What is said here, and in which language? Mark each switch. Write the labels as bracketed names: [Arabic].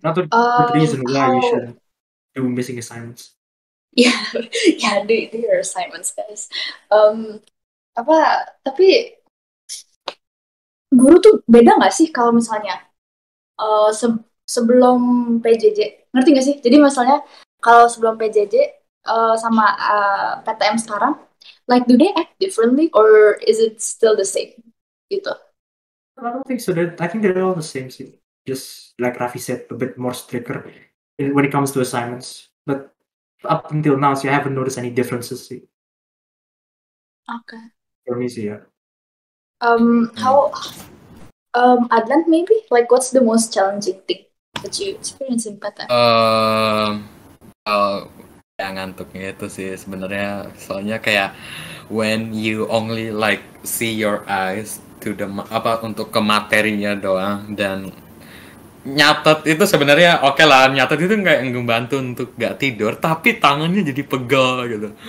[English] Not the reason why you should do missing assignments. Yeah, yeah, do your assignments, guys. [Indonesian] Tapi guru tuh beda nggak sih kalau misalnya sebelum PJJ, ngerti nggak sih? Jadi misalnya kalau sebelum PJJ sama PTM sekarang, [English] like do they act differently or is it still the same [Indonesian] gitu? [English] I don't think so. I think they're all the same. Just like Raffi said, a bit more stricter when it comes to assignments. But up until now, I haven't noticed any differences. Okay. For me, yeah. How Adlan maybe? Like what's the most challenging thing that you experience in PTM? [Indonesian] Yang ngantuknya itu sih sebenarnya, soalnya kayak [English] when you only like see your eyes to the [Indonesian] untuk ke materinya doang, dan nyatet itu sebenarnya oke lah, nyatet itu nggak ngebantu untuk nggak tidur, tapi tangannya jadi pegel gitu.